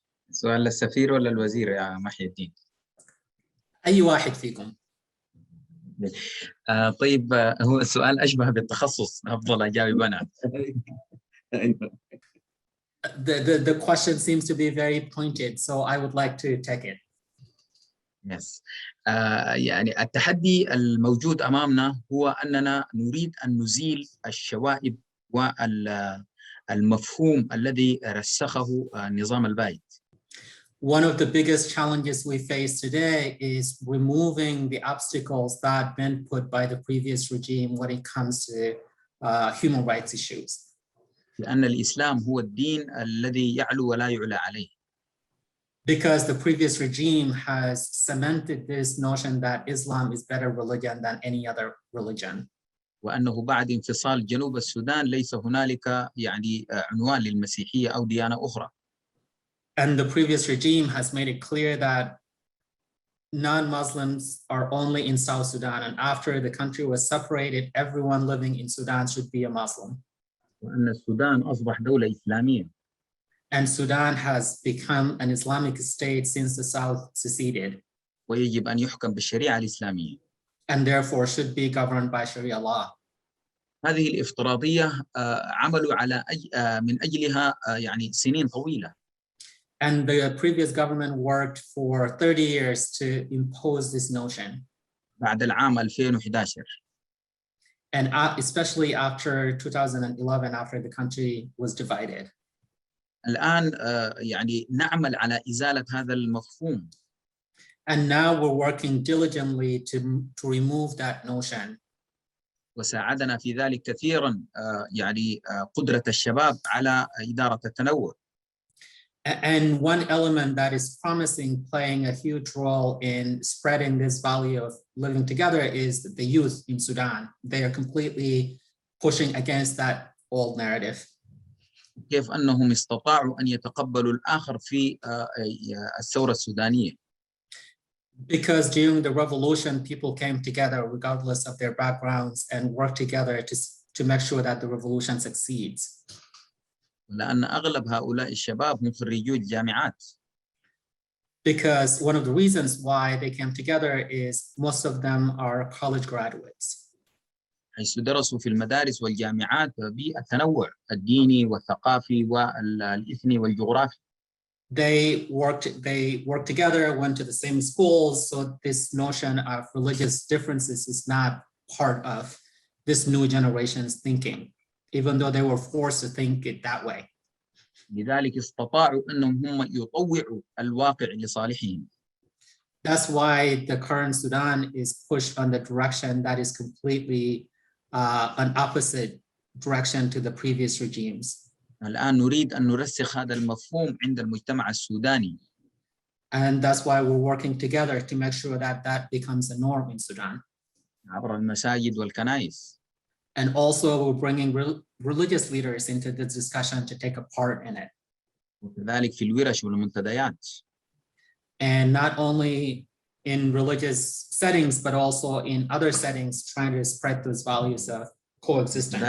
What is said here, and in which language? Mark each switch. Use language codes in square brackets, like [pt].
[ar] سؤال للسفير ولا الوزير يا محي الدين؟ أي واحد فيكم. طيب هو السؤال أشبه بالتخصص، أفضل أجاوب أنا. [en] The question seems to be very pointed, so I would like to take it. Yes. [ar] يعني التحدي الموجود أمامنا هو أننا نريد أن نزيل الشوائب والمفهوم الذي رسخه النظام البائد. [en] One of the biggest challenges we face today is removing the obstacles that have been put by the previous regime when it comes to human rights issues. [ar] لأن الإسلام هو الدين الذي يعلو ولا يعلى عليه. [en] Because the previous regime has cemented this notion that Islam is better religion than any other religion. [ar] وأنه بعد انفصال جنوب السودان ليس هنالك يعني عنوان للمسيحية أو ديانة أخرى. [en] And the previous regime has made it clear that non-Muslims are only in South Sudan. And after the country was separated, everyone living in Sudan should be a Muslim. [ar] وأن السودان أصبح دولة إسلامية. [en] And Sudan has become an Islamic state since the South seceded. [ar] ويجب أن يحكم بالشريعة الإسلامية. [en] And therefore should be governed by Sharia law. [ar] هذه الافتراضية عملوا على من أجلها يعني سنين طويلة. [en] And the previous government worked for 30 years to impose this notion. [ar] بعد العام 2011. [en] And especially after 2011, after the country was divided. [ar] الآن يعني نعمل على إزالة هذا المفهوم. [en] And now we're working diligently to remove that notion. [ar] وساعدنا في ذلك كثيرا يعني قدرة الشباب على إدارة التنوع. [en] And one element that is promising, playing a huge role in spreading this value of living together, is the youth in Sudan. They are completely pushing against that old narrative. [ar] كيف أنهم استطاعوا أن يتقبلوا الآخر في الثورة السودانية. [en] Because during the revolution, people came together regardless of their backgrounds and worked together to make sure that the revolution succeeds. [ar] لأن أغلب هؤلاء الشباب هم خريجو الجامعات. [en] Because one of the reasons why they came together is most of them are college graduates. [ar] حيث درسوا في المدارس والجامعات بالتنوع الديني والثقافي والإثني والجغرافي. [en] They worked together, went to the same schools, so this notion of religious differences is not part of this new generation's thinking, even though they were forced to think it that way. [ar] لذلك استطاعوا أنهم هم يطوعوا الواقع لصالحهم. [en] That's why the current Sudan is pushed on the direction that is completely an opposite direction to the previous regimes. [ar] الآن نريد أن نرسخ هذا المفهوم عند المجتمع السوداني. [en] And that's why we're working together to make sure that that becomes a norm in Sudan. [ar] عبر المساجد والكنائس. [en] And also we're bringing religious leaders into the discussion to take a part in it. [ar] وكذلك في الورش والمنتديات. [en] And not only in religious settings, but also in other settings, trying to spread those values of coexistence.